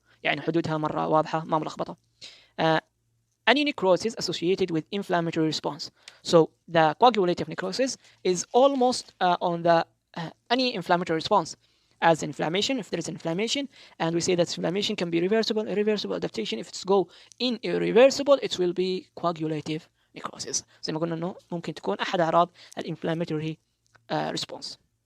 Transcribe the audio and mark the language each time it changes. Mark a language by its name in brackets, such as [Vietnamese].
[Arabic] يعني حدودها مرة واضحة ما ملخبطة. [English] Any necrosis associated with inflammatory response. So the coagulative necrosis is almost on the any inflammatory response, as inflammation, if there is inflammation, and we say that inflammation can be reversible, irreversible adaptation. If it's go in irreversible, it will be coagulative necrosis. [Arabic] زي ما قلنا إنه ممكن تكون أحد أعراض inflammatory response.